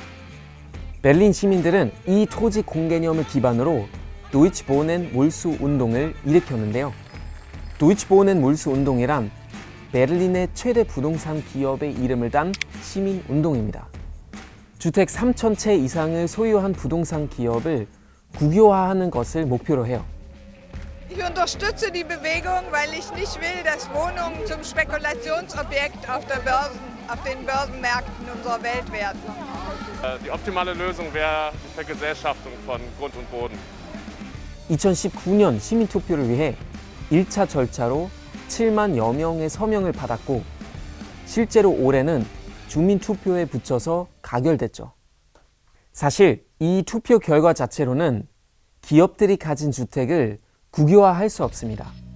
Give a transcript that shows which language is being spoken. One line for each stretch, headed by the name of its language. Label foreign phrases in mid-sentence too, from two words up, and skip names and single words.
Korean: 베를린 시민들은 이 토지 공개념을 기반으로 도이치보넨 몰수 운동을 일으켰는데요. 도이치보넨 몰수 운동이란 베를린의 최대 부동산 기업의 이름을 딴 시민 운동입니다. 주택 3,000채 이상을 소유한 부동산 기업을 국유화하는 것을 목표로 해요.
German: Ich unterstütze die Bewegung, weil ich nicht will, dass Wohnungen zum Spekulationsobjekt auf den Börsenmärkten unserer Welt werden. Die optimale Lösung wäre die Vergesellschaftung von Grund und Boden.
Korean: 2019년 시민투표를 위해 1차 절차로 7만여 명의 서명을 받았고 실제로 올해는 주민투표에 붙여서 가결됐죠. 사실 이 투표 결과 자체로는 기업들이 가진 주택을 국유화할 수 없습니다.